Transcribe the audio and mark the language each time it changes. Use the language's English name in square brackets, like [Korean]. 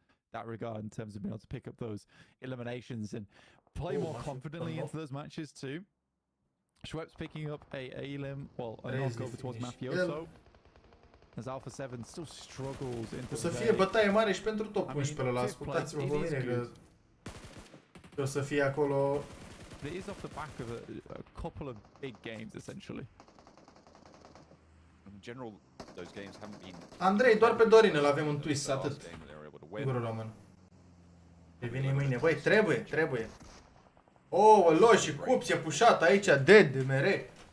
[English] That regard in terms of being able to pick up those eliminations and play more confidently into those matches too. Schweppes picking up a Elim, well, a knock over towards Mafioso. As Alpha 7 still struggles into [Romanian] o să fie bătaie mare și pentru top 11 ăla, ascultați-vă pe mine că o să fie acolo. [English] It is off the back of a couple of big games essentially. In general, those games haven't been. [Romanian] Andrei, doar pe Dorin îl avem în twist, atât. Gurul român. Revine mâine. Băi, trebuie. Oh, loși, cups, e pușat aici, dead, mere.